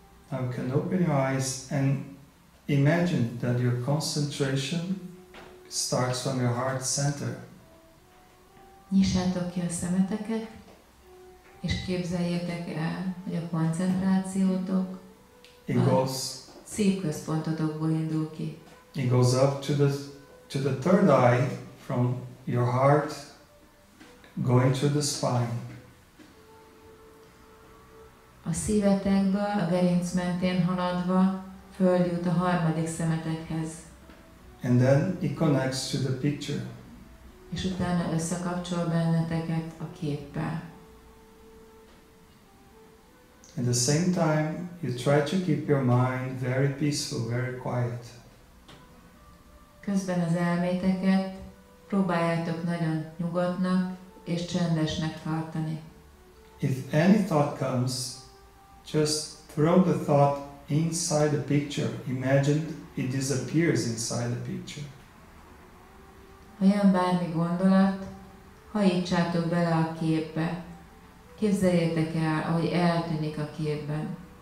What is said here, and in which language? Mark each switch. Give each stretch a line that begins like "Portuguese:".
English: Now you can open your eyes and imagine that your concentration starts from your heart center.
Hungarian: Nyissátok ki a szemeteket, és képzeljétek el, hogy a koncentrációtok a szívközpontotokból indul ki.
English: It goes up to the third eye from your heart, going through the spine.
Hungarian: A szívetekből, a gerinc mentén haladva, följut a harmadik szemetekhez.
English: And then it connects to the picture.
Hungarian: És utána összekapcsol benneteket a képpel.
English: At the same time, you try to keep your mind very peaceful, very quiet.
Hungarian: Közben az elméteket próbáljátok nagyon nyugodtnak és csendesnek tartani.
English: If any thought comes, just throw the thought inside the picture. Imagine it disappears inside the picture.
Hungarian: Ha jön bármi gondolat, hajítsátok bele a képbe. Képzeljétek el, ahogy eltűnik a képben.